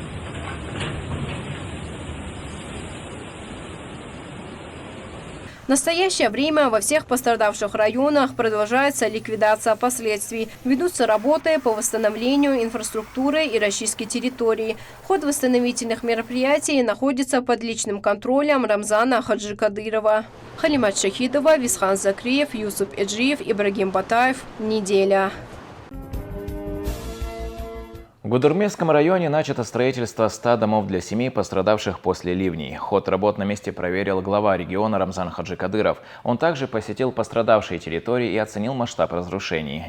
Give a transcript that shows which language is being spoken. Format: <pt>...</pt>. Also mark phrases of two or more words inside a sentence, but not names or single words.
<ru>В настоящее время во всех пострадавших районах продолжается ликвидация последствий. Ведутся работы по восстановлению инфраструктуры и расчистке территорий. Ход восстановительных мероприятий находится под личным контролем Рамзана Хаджи Кадырова. Халимат Шахидова, Висхан Закриев, Юсуп Эджиев, Ибрагим Батаев. Неделя. В Гудурмесском районе начато строительство 100 домов для семей, пострадавших после ливней. Ход работ на месте проверил глава региона Рамзан Хаджи Кадыров. Он также посетил пострадавшие территории и оценил масштаб разрушений.</ru>